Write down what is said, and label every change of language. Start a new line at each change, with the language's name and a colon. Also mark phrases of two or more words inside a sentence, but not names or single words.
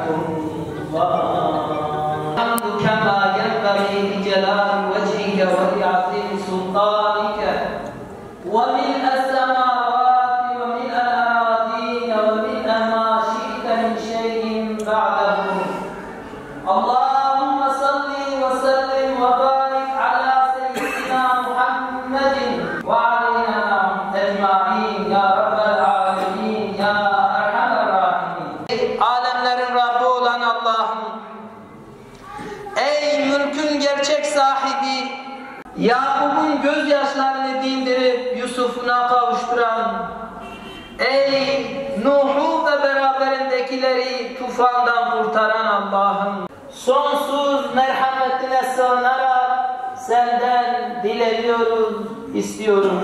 Arabic: الله الحمد كما ينبغي لجلال وجهك ولعظيم سلطانك وملء السماوات وملء الأراضين وملء ما شئت من شيء بعده اللهم صل وسلم وبارك على سيدنا محمد وعلينا أجمعين يا رب العالمين يا أرحم الراحمين.
Turkish: Alemlerin Rabbi olan Allah'ım, ey mülkün gerçek sahibi, Yakup'un gözyaşlarını dindirip Yusuf'una kavuşturan, ey Nuh'u ve beraberindekileri tufandan kurtaran Allah'ım, sonsuz merhametine sığınarak senden dileniyoruz, istiyoruz.